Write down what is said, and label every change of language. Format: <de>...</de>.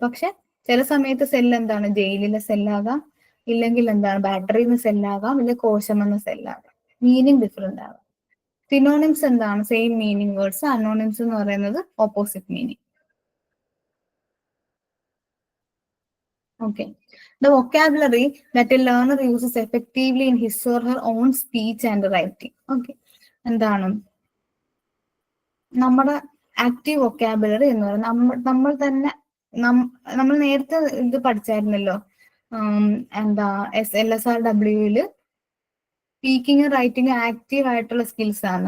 <ml>പക്ഷെ ചില സമയത്ത് സെല്ല് എന്താണ് ജയിലിലെ സെല്ലാകാം, ഇല്ലെങ്കിൽ എന്താണ് ബാറ്ററിന്ന് സെല്ലാകാം, ഇല്ലെങ്കിൽ കോശമെന്ന സെല്ലാകാം,</ml> <en>meaning different</en> <ml>ആകാം. സിനോണിംസ് എന്താണ്?</ml> <en>Same meaning words. Antonyms</en> <ml>എന്ന് പറയുന്നത്</ml> <en>Opposite meaning. Okay. The vocabulary that a learner uses effectively in his or her own speech and writing. Okay.</en> <ml>എന്താണ് നമ്മുടെ ആക്റ്റീവ് വൊക്കാബുലറി എന്ന് പറയുന്നത്? നമ്മൾ തന്നെ നമ്മൾ നേരത്തെ ഇത് പഠിച്ചായിരുന്നല്ലോ, എന്താ LSRWയില്</ml> <en>speaking writing active</en> <ml>ആയിട്ടുള്ള സ്കിൽസ് ആണ്.</ml>